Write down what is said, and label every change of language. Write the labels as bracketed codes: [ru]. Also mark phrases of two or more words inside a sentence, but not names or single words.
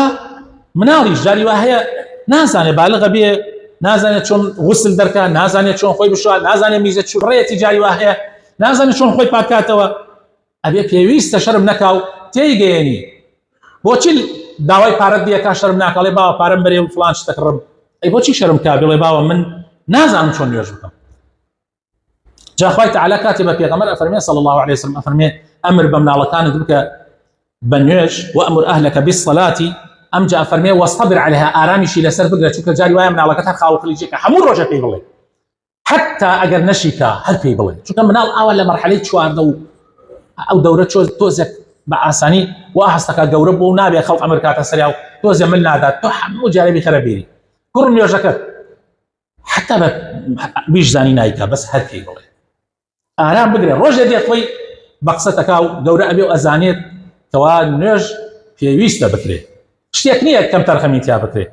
[ckb] مناڵیش جاری وا هەیە نازانێت بالغە بێ نازانێت چۆن غوسل دەرکات نازانێت چۆن خۆی بشوات نازانێت میزە ڕێتی جاری وا هەیە نازانێت چۆن خۆی پاکاتەوە ئەبێ پێویستە شەرم نەکا و تێیگەێنی بۆچی داوای پارەت دیەکە شەرم ناکەڵێ باوە پارەم بەرێ و فلان شتەکڕم ئەی بۆچی شەرم کا بڵێ باوە من نازانم چۆن نوێژ بکەم. جا خوای تعالی کاتێ بە پێغەمبەر ئەفەرمێ [ar] صلی الله عليه وسلم [ckb] ئەفەرمێ ئەمر بە مناڵەکانت بکە بە نوێژ [ar] وأمر أهلك بالصلاة [ckb] ئەم جا ئەفەرمێ [ar] واصطبر عليها [ckb] ئارامیشی لەسەر بگرە چونکە جاری وایە مناڵەکەت هەر خاو خەلیجێکە هەموو ڕۆژە پێی بڵێ حتى ئەگەر نەشیکە هەر پێی بڵێ چونکە مناڵ ئاوا لە مەرحەلەی چواردە و ئەو دەورە تۆزێک بە ئاسانی و هەستەکە گەورە بوو و نابێ خەڵق ئەمر کاتە سەریا و تۆزێ من نادات تۆ هەموو جارێبی خەرە بیری کوڕ نوێژەکەت حتى بە بیش زانی نایکە بەس هەر پێی بڵێ ئارام بگرێ ڕۆژێ دێت خۆی بە قسەتەکا و گەورە ئەبێ و ئەزانێت کەوا نوێژ پێویستە بکرێت شتێک نییە کەم تەرخەمی تیا بکرێت.